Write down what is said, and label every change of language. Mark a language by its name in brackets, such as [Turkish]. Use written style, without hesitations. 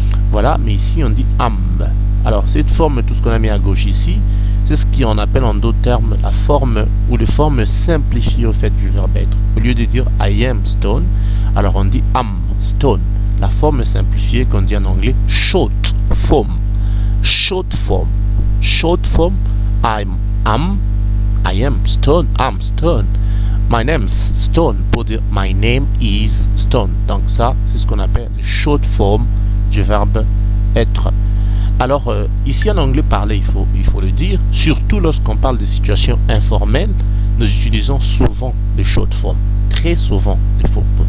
[French] Voilà, mais ici on dit am. Alors cette forme, tout ce qu'on a mis à gauche ici, c'est ce qu'on appelle en d'autres termes la forme ou les formes simplifiées au fait du verbe être. Au lieu de dire [English] I am Stone, [French] alors on dit [English] am Stone. [French] La forme simplifiée qu'on dit en anglais short form. [English] Short form. Short form, I am Stone, I'm Stone. My name's Stone, [French] pour dire [English] my name is Stone. [French] Donc ça, c'est ce qu'on appelle le short form du verbe être. Alors ici en anglais parlé, il faut le dire, surtout lorsqu'on parle de situations informelles, nous utilisons souvent le short form, très souvent les faux.